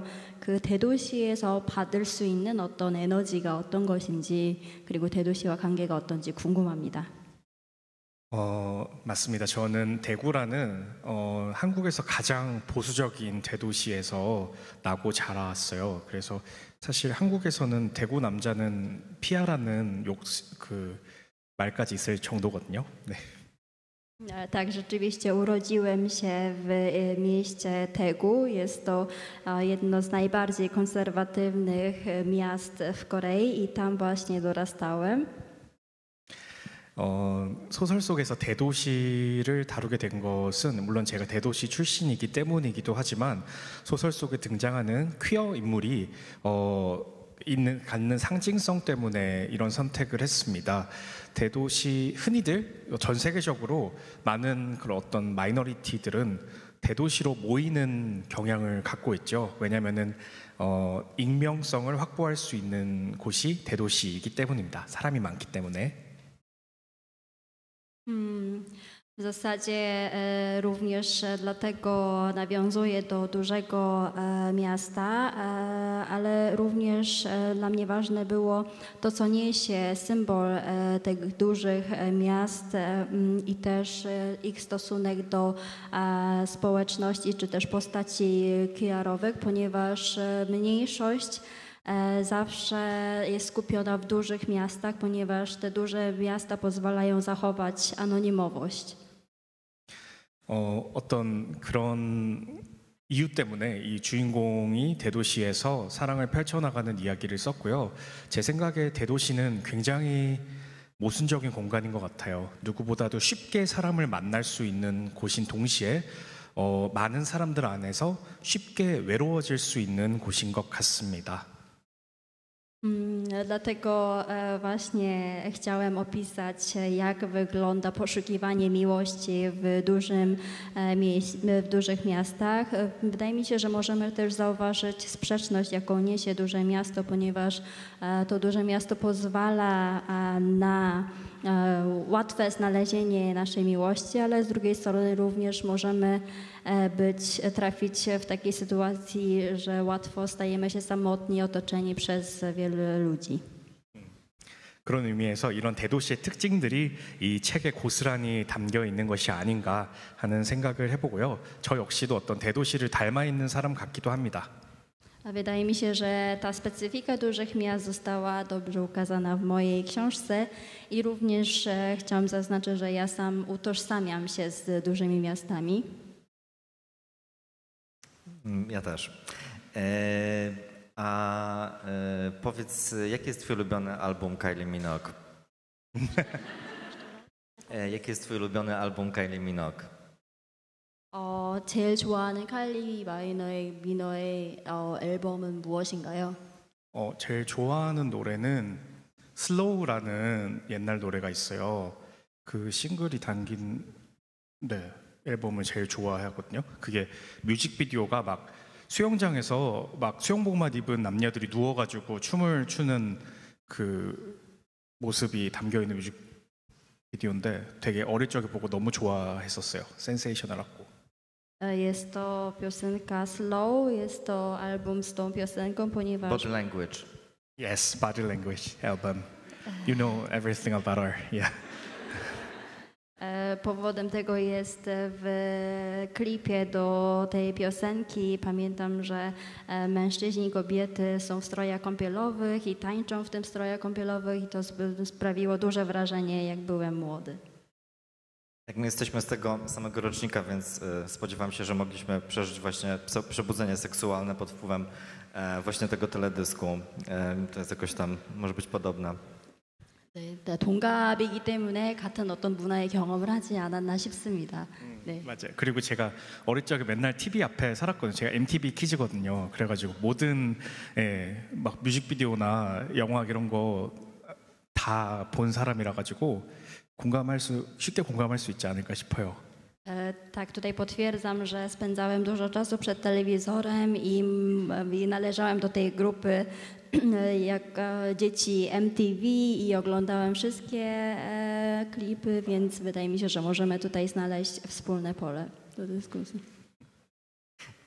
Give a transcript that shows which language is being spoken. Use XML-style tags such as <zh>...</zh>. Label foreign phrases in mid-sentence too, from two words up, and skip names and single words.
<ko>그 대도시에서 받을 수 있는 어떤 에너지가 어떤 것인지 그리고 대도시와 관계가 어떤지 궁금합니다. 맞습니다. 저는 대구라는 한국에서 가장 보수적인 대도시에서 나고 자랐어요. 그래서 사실 한국에서는 대구 남자는 피하라는 그 말까지 있을 정도거든요. 네.</ko> <pl>Tak, rzeczywiście urodziłem się w mieście Daegu. Jest to jedno z najbardziej konserwatywnych miast w Korei i tam właśnie dorastałem.</pl> <ko>소설 속에서 대도시를 다루게 된 것은 물론 제가 대도시 출신이기 때문이기도 하지만 소설 속에 등장하는 퀴어 인물이 갖는 상징성 때문에 이런 선택을 했습니다. 대도시 흔히들 전 세계적으로 많은 그런 어떤 마이너리티들은 대도시로 모이는 경향을 갖고 있죠. 왜냐하면은 익명성을 확보할 수 있는 곳이 대도시이기 때문입니다. 사람이 많기 때문에.</ko> <pl>W zasadzie również dlatego nawiązuję do dużego miasta, ale również dla mnie ważne było to, co niesie symbol tych dużych miast i też ich stosunek do społeczności czy też postaci PR-owych, ponieważ mniejszość zawsze jest skupiona w dużych miastach, ponieważ te duże miasta pozwalają zachować anonimowość.</pl> <ko>어떤 그런 이유 때문에 이 주인공이 대도시에서 사랑을 펼쳐나가는 이야기를 썼고요. 제 생각에 대도시는 굉장히 모순적인 공간인 것 같아요. 누구보다도 쉽게 사람을 만날 수 있는 곳인 동시에 많은 사람들 안에서 쉽게 외로워질 수 있는 곳인 것 같습니다.</ko> <pl>Dlatego właśnie chciałem opisać, jak wygląda poszukiwanie miłości w dużych miastach. Wydaje mi się, że możemy też zauważyć sprzeczność, jaką niesie duże miasto, ponieważ to duże miasto pozwala na łatwe znalezienie naszej miłości, ale z drugiej strony również możemy trafić w takiej sytuacji, że łatwo stajemy się samotni, otoczeni przez wielu ludzi.</pl> <ko>그런 의미에서 이런 대도시의 특징들이 이 책에 고스란히 담겨 있는 것이 아닌가 하는 생각을 해보고요. 저 역시도 어떤 대도시를 닮아 있는 사람 같기도 합니다.</ko> <pl>Wydaje mi się, że ta specyfika dużych miast została dobrze ukazana w mojej książce i również chciałam zaznaczyć, że ja sam utożsamiam się z dużymi miastami. Ja też. Powiedz, jaki jest twój ulubiony album Kylie Minogue? Jaki jest twój ulubiony album Kylie Minogue?</pl> <ko>제일 좋아하는 칼리 미너의 앨범은 무엇인가요? 제일 좋아하는 노래는 슬로우라는 옛날 노래가 있어요. 그 싱글이 담긴 앨범을 제일 좋아하거든요. 그게 뮤직비디오가 막 수영장에서 막 수영복만 입은 남녀들이 누워가지고 춤을 추는 그 모습이 담겨 있는 뮤직비디오인데 되게 어릴 적에 보고 너무 좋아했었어요. 센세이셔널하고.</ko> <pl>Jest to piosenka Slow, jest to album z tą piosenką, ponieważ... Body Language.</pl> <en>Yes, Body Language album. You know everything about her, yeah.</en> <pl>Powodem tego jest w klipie do tej piosenki. Pamiętam, że mężczyźni i kobiety są w strojach kąpielowych i tańczą w tym strojach kąpielowych i to sprawiło duże wrażenie, jak byłem młody. Jak my jesteśmy z tego samego rocznika, więc spodziewam się, że mogliśmy przeżyć właśnie przebudzenie seksualne pod wpływem właśnie tego teledysku. To jest jakoś tam, może być podobne.</pl> <ko>동갑이기 때문에 같은 어떤 문화의 경험을 하지 않았나 싶습니다. 네. 맞아요. 그리고 제가 어릴 적에 맨날 TV 앞에 살았거든요. 제가 MTV 키즈거든요. 그래가지고 모든 막 뮤직비디오나 영화 이런 거 다 본 사람이라 가지고 쉽게 공감할 수 있지 않을까 싶어요.</ko> <pl>Tak, tutaj potwierdzam, że spędzałem dużo czasu przed telewizorem i należałem do tej grupy jak dzieci MTV i oglądałem wszystkie klipy, więc wydaje mi się, że możemy tutaj znaleźć wspólne pole do dyskusji.</pl>